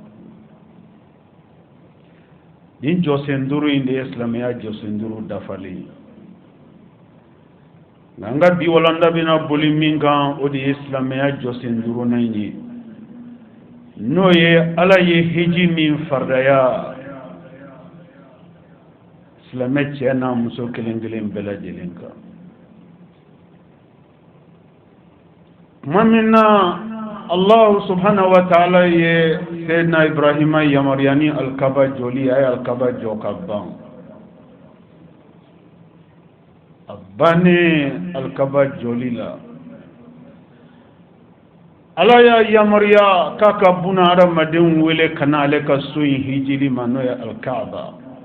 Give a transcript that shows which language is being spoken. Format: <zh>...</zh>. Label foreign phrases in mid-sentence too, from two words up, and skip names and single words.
<bm>nin jɔsen duuru in de ye silamɛya jɔsen duuru dafalen nka n ka bi walanda bɛna boli min kan o de ye silamɛya jɔsen duurunan ye n'o ye ala ye hiji min faridaya silamɛ cɛ n'a muso kelen kelen bɛɛ lajɛlen kan tuma min na</bm> <ar>الله سبحانه وتعالى</ar> <bm>ye Sayyidina Ibrahima yamariyani alkaba joli ay alkaba jɔ ka ban a bannen alkaba joli la ala y'a yamariya k'a ka buna hadamadenw wele ka na ale ka so in hijili ma n'o ye alkaaba</bm>